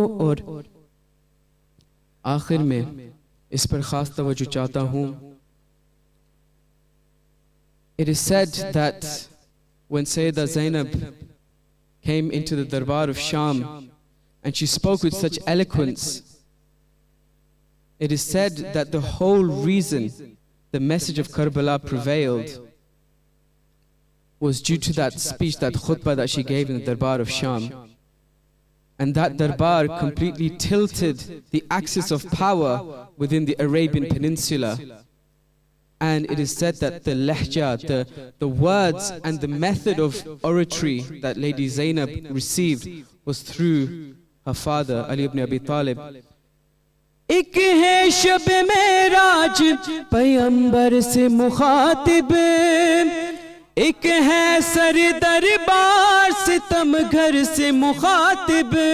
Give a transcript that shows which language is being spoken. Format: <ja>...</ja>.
<hi>और आखिर में इस पर खास तवज्जो चाहता हूँ।</hi> <en>It is said that when Sayyidah Zainab came into the Darbar of Sham and she spoke with such eloquence, it is said that the whole reason the message of Karbala prevailed was due to that speech, that khutbah that she gave in the Darbar of Sham. And that Darbar completely tilted the axis of power within the Arabian Peninsula. And it is said that the lahja, the words and the method of oratory that Lady Zainab received was through her father, Ali ibn Abi Talib.</en> <hi>एक है शब मेराज पैगंबर से मुखातिब, एक है sir दरबार सितम घर से मुखातिब,</hi>